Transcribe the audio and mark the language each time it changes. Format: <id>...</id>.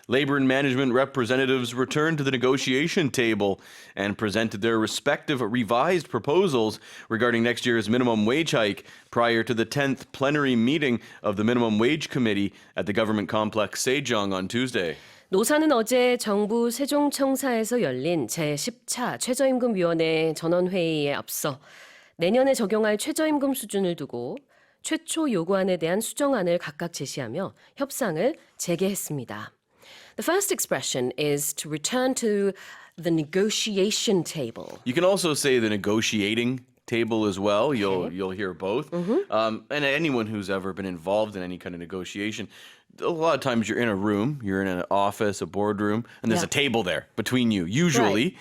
<en>Labor and management representatives returned to the negotiation table and presented their respective revised proposals regarding next year's minimum wage hike prior to the 10th plenary meeting of the Minimum Wage Committee at the Government Complex Sejong on Tuesday.</en> <ko>노사는 어제 정부세종청사에서 열린 제10차 최저임금위원회 전원회의에 앞서 내년에 적용할 최저임금 수준을 두고 최초 요구안에 대한 수정안을 각각 제시하며 협상을 재개했습니다.</ko> <en>The first expression is to return to the negotiation table. You can also say the negotiating table as well. You'll hear both. And anyone who's ever been involved in any kind of negotiation, a lot of times you're in a room, you're in an office, a boardroom, and there's a table there between you, usually.</en>